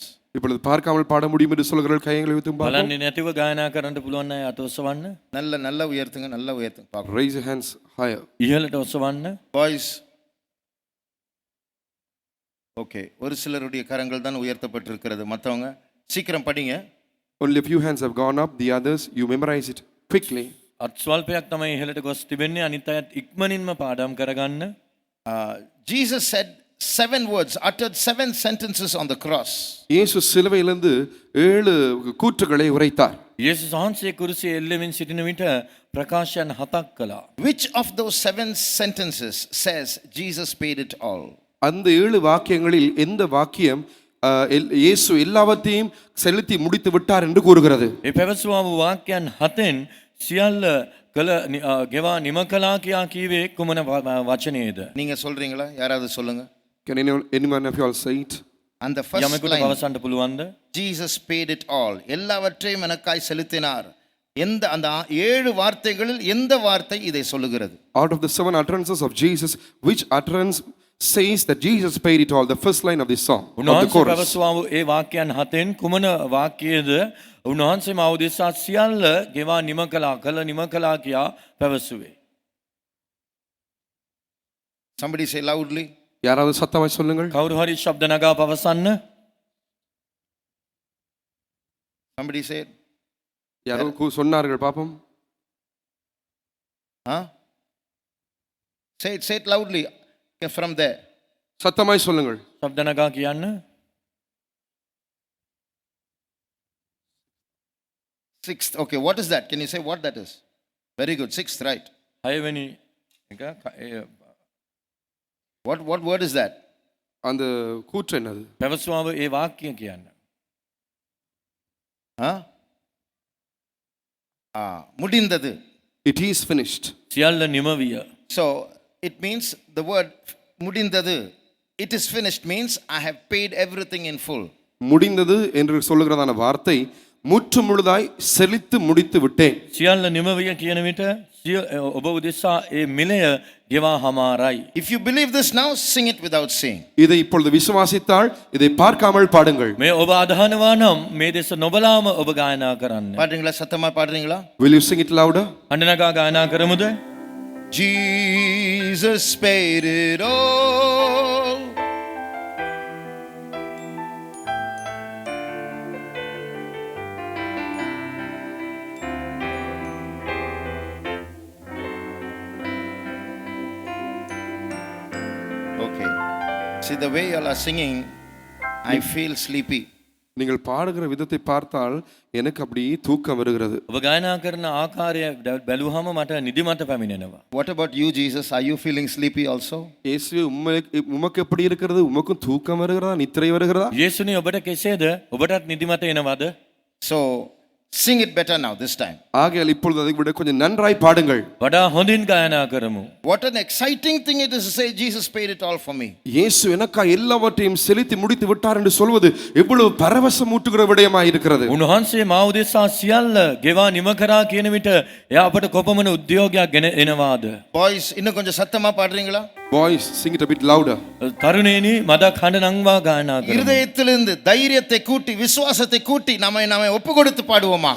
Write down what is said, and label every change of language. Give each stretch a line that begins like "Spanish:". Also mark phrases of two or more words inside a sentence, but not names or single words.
Tamil: இப்பொழுது பார்க்காமல் பாட முடியும் என்று சொல்கிறவர்கள் கைகளை உயர்த்தும் பார்ப்போம்.
Sinhala: බලන්නේ නැතිව ගායනා කරන්න පුළුවන් අය අතොසවන්න.
Tamil: நல்ல உயர்த்துங்க, நல்ல உயர்த்துங்க பார்ப்போம்.
English: Raise your hands higher.
Sinhala: ඉහළට ඔසවන්න.
English: Boys.
Tamil: Okay, ஒரு சிலருடைய கரங்கள் தான் உயர்த்தப்பட்டிருக்கிறது. மத்தவங்க சீக்கிரம் படிங்க.
English: Only a few hands have gone up. The others, you memorize it quickly.
Sinhala: අත් ස්වල්පයක් තමයි ඉහළට ගොස් තිබෙන්නේ. අනිත් අයත් ඉක්මනින්ම පාඩම් කරගන්න.
English: Jesus said 7 words, uttered 7 sentences on the cross.
Tamil: இயேசு சிலுவையிலிருந்து 7 கூற்றுகளை உரைத்தார்.
Sinhala: යේසුස් වහන්සේ කුරුසියේ එල්ලෙමින් සිටින විට ප්‍රකාශයන් 7ක් කළා.
English: Which of those 7 sentences says Jesus paid it all?
Tamil: அந்த 7 வாக்கியங்களில் எந்த வாக்கியம் இயேசு எல்லாவற்றையும் செலுத்தி முடித்து விட்டார் என்று கூறுகிறது?
Sinhala: ඒ පැවසුවා වූ වාක්‍යයන් 7න් සියල්ල කළ ගෙවා නිම කළා කියා කීවේ කුමන වචනයේද?
Tamil: நீங்க சொல்றீங்களா? யாராவது சொல்லுங்க.
English: Can anyone of you all say it? And the first
Sinhala: යමෙකුට
English: line,
Sinhala: පවසන්න පුළුවන්ද?
English: Jesus paid it all.
Tamil: எல்லாவற்றையும் எனக்காய் செலுத்தினார். எந்த அந்த 7 வார்த்தைகளில் எந்த வார்த்தை இதை சொல்லுகிறது?
English: Out of the 7 utterances of Jesus, which utterance says that Jesus paid it all? The first line of this song, of the
Sinhala: උන්වහන්සේ
English: chorus.
Sinhala: පැවසුවා වූ ඒ වාක්‍යයන් 7න් කුමන වාක්‍යයේද? උන්වහන්සේ මා උදෙසා සියල්ල ගෙවා නිම කළා නිම කළා කියා පැවසුවේ.
English: Somebody say loudly.
Tamil: யாராவது சத்தமாய் சொல்லுங்கள்.
Sinhala: කවුරු හරි ශබ්ද නගා පවසන්න.
English: Somebody say it.
Tamil: யாரோ சொன்னார்கள் பாப்போம். Huh?
English: Say it loudly from there.
Tamil: சத்தமாய் சொல்லுங்கள்.
Sinhala: ශබ්ද නගා කියන්න.
English: Sixth. Okay, what is that? Can you say what that is? Very good. Sixth, right.
Sinhala: 6 වෙනි එක
English: What word is that?
Tamil: அந்த கூற்று என்னது?
Sinhala: පැවසුවා වූ ඒ වාක්‍යය කියන්න.
Tamil: Huh? முடிந்தது.
English: It is finished.
Sinhala: සියල්ල නිම විය.
English: So it means the word முடிந்தது, it is finished means I have paid everything in full.
Tamil: முடிந்தது என்று சொல்லுகிறதான வார்த்தை முற்று முழுதாய் செலுத்தி முடித்து விட்டேன்.
Sinhala: සියල්ල නිම විය කියන විට ඔබ උදෙසා ඒ මිලය ගෙවා හමාරයි.
English: If you believe this now, sing it without seeing.
Tamil: இதை இப்பொழுது விசுவாசித்தால் இதை பார்க்காமல் பாடுங்கள்.
Sinhala: මේ ඔබ අදහනවා නම් මේ දෙස නොබලාම ඔබ ගායනා කරන්න.
Tamil: பாடுறீங்களா? சத்தமா பாடுறீங்களா?
English: Will you sing it louder?
Sinhala: අඬනගා ගායනා කරමුද?
English: Jesus paid it all. Okay. See, the way you all are singing, I feel sleepy.
Tamil: நீங்கள் பாடுகிற விதத்தை பார்த்தால் எனக்கு அப்படியே தூக்கம் வருகிறது.
Sinhala: ඔබ ගායනා කරන ආකාරය බැලුවහම මට නිදිමත පැමිණෙනවා.
English: What about you, Jesus? Are you feeling sleepy also?
Tamil: இயேசுவே உமக்கு எப்படி இருக்கிறது? உமக்கும் தூக்கம் வருகிறதா? நித்திரை வருகிறதா?
Sinhala: යේසුනේ ඔබට කෙසේද? ඔබටත් නිදිමත එනවද?
English: So, Sing it better now, this time.
Tamil: ஆகையால் இப்பொழுது அதை விட கொஞ்சம் நன்றாய் பாடுங்கள்.
Sinhala: වඩා හොඳින් ගායනා කරමු.
English: What an exciting thing it is to say, Jesus paid it all for me.
Tamil: இயேசு எனக்காக எல்லாவற்றையும் செலுத்தி முடித்து விட்டார் என்று சொல்வது எவ்வளவு பரவசமூட்டுகிற விடயமாய் இருக்கிறது.
Sinhala: උන්වහන්සේ මා උදෙසා සියල්ල ගෙවා නිම කරා කියන විට එයා අපට කොපමණ උද්‍යෝගයක් ගෙන එනවාද?
English: Boys,
Tamil: இன்னும் கொஞ்சம் சத்தமா பாடுறீங்களா?
English: Boys, sing it a bit louder.
Sinhala: තරුණේනි මදක් හඬ නංවා ගායනා කරමු.
Tamil: இருதயத்திலிருந்து தைரியத்தை கூட்டி விசுவாசத்தை கூட்டி நம்மை ஒப்பு கொடுத்து பாடுவோமாக.